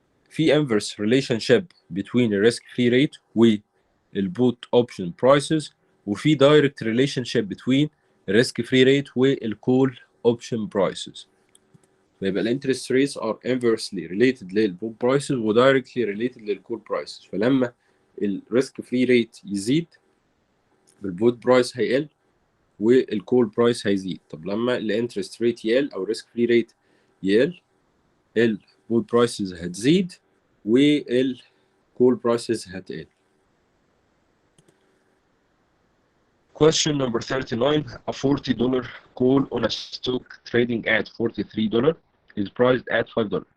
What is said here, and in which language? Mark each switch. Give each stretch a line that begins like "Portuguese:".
English: في inverse relationship between the risk free rate والبوت option prices وفي direct relationship between risk free rate والكول option prices. فيبقى ال interest rates are inversely related للبوت prices و directly related للكول prices.
Arabic: فلما ال risk free rate يزيد البوت برايس هيقل والكول برايس هيزيد. طب لما الانترست ريت يقل او الريسك فري ريت يقل البوت برايسز هتزيد والكول برايسز هتقل.
English: Question number 39. A $40 call on a stock trading at $43 is priced at $5.